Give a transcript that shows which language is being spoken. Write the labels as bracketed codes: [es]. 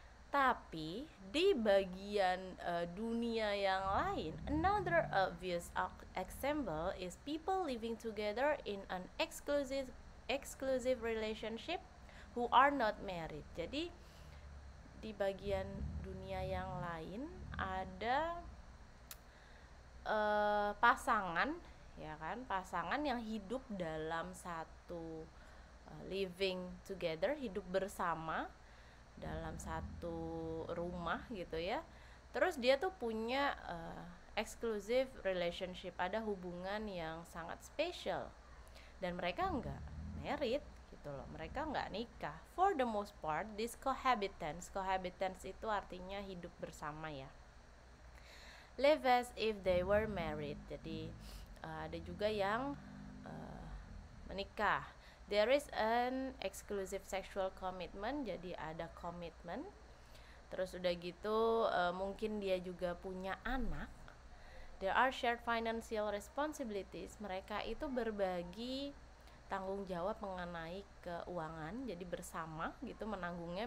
[id] Tapi di bagian dunia yang lain, [en] another obvious example is people living together in an exclusive relationship who are not married. [id] Jadi di bagian dunia yang lain ada pasangan, ya kan, pasangan yang hidup dalam satu [en] living together, [id] hidup bersama dalam satu rumah gitu ya. Terus dia tuh punya [en] exclusive relationship, [id] ada hubungan yang sangat spesial, dan mereka nggak married gitu loh, mereka nggak nikah. [en] For the most part, this cohabitants [id] itu artinya hidup bersama ya, [en] live as if they were married. [id] Jadi ada juga yang menikah. [en] There is an exclusive sexual commitment, [id] jadi ada komitmen. Terus udah gitu mungkin dia juga punya anak. [en] There are shared financial responsibilities, [id] mereka itu berbagi tanggung jawab mengenai keuangan, jadi bersama gitu menanggungnya.